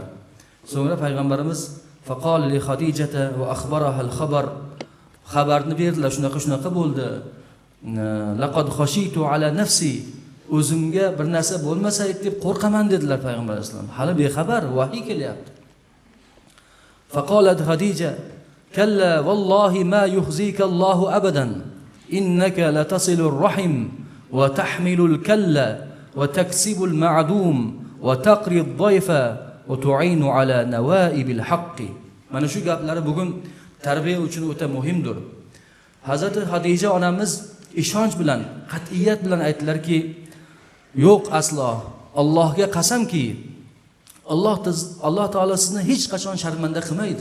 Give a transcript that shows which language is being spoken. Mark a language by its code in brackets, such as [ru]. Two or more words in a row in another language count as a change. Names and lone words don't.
[uz] So'ngra payg'ambarimiz [ar] فقال لخديجة وأخبرها الخبر, [uz] xabarni berdilar, shunaqa bo'ldi. [ar] لقد خشيت على نفسي, [uz] o'zimga bir narsa bo'lmasa deb qo'rqaman dedilar payg'ambar alayhisalom. Hali bexabar, vahiy kelyapti. [ar] فقالت خديجة كلا والله ما يخزيك الله أبدا إنك لتصل الرحم وتحمل الكل وتكسب المعدوم وتقري الضيف وتعين على نوائب الحق. [uz] Mana shu gaplari bugun tarbiya uchun o'ta muhimdir. Hazrat Xadija onamiz ishonch bilan, qat'iyat bilan aytdilarki, yo'q aslo, Allohga qasamki, Alloh taolo sizni hech qachon sharmanda qilmaydi.